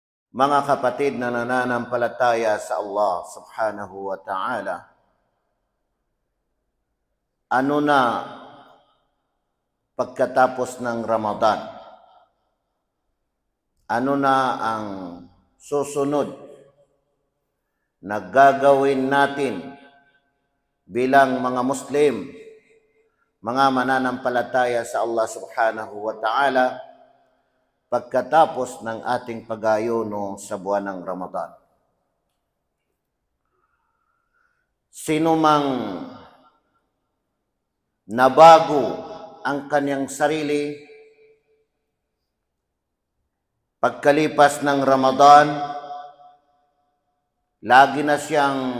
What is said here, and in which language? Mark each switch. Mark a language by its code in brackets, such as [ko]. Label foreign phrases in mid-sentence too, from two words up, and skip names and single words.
[tl] Mga kapatid na nananampalataya sa Allah [ar] سبحانه وتعالى, [tl] ano na pagkatapos ng Ramadan? Ano na ang susunod na gagawin natin bilang mga Muslim, mga mananampalataya sa Allah [ar] سبحانه وتعالى, [tl] pagkatapos ng ating pag-ayuno sa buwan ng Ramadan? Sino mang nabago ang kanyang sarili pagkalipas ng Ramadan, lagi na siyang